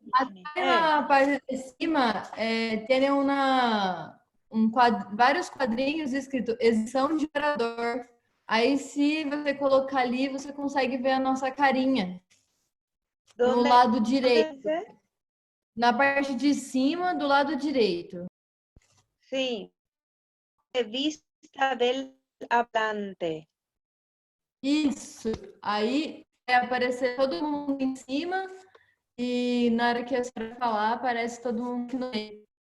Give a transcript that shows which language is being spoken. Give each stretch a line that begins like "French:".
Spanish: acá
Portuguese: en la parte de cima tem vários quadrinhos escrito edição de orador. Aí, se você colocar ali, você consegue ver a nossa carinha no
Spanish: ¿Dónde,
Portuguese: lado direito.
Spanish: dónde dice?
Portuguese: Na parte de cima, do lado direito.
Spanish: Sí, de vista del hablante.
Portuguese: Isso. Aí vai aparecer todo mundo em cima e na hora que a senhora falar, aparece todo mundo aqui no meio.